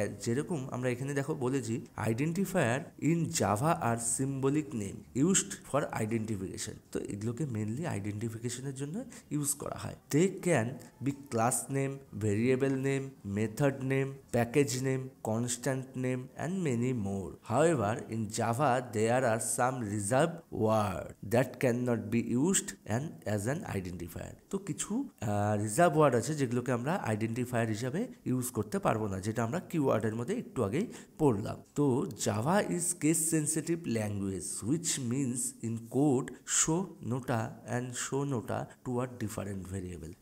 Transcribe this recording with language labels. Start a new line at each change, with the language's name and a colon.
Bangla: যেরকম আমরা এখানে দেখো বলেছি,
English: Identifier in Java are symbolic name used for identification.
Bangla: তো এগুলোকে মেনলি আইডেন্টিফিকেশনের জন্য ইউজ করা হয়।
English: They can be class name, variable name, method name, package name, constant name and many more. However, in Java there are some reserved words that cannot be used as an identifier.
Bangla: তো কিছু reserve word আছে যেগুলোকে আমরা identifier হিসাবে use করতে পারবো না, যেটা আমরা কিওয়ার্ডের মধ্যে একটু আগেই পড়লাম।
English: তো Java is case sensitive language which means in code show nota and show nota too are different variable.